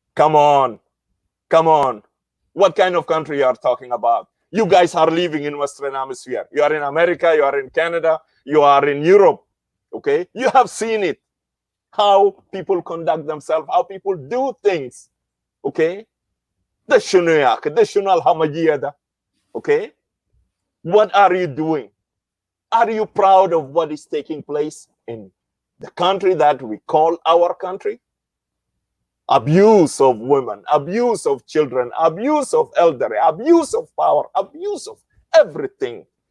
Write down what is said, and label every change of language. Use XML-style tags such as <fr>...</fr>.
<en>come on, what kind of country you are talking about? You guys are living in Western Hemisphere. You are in America, you are in Canada, you are in Europe. Okay, you have seen it, how people conduct themselves, how people do things.</en> <ar>Okay, ده شنو يا أخي، ده شنو الهمجية ده.</ar> <en>Okay, what are you doing? Are you proud of what is taking place in the country that we call our country? Abuse of women, abuse of children, abuse of elderly, abuse of power, abuse of everything.</en>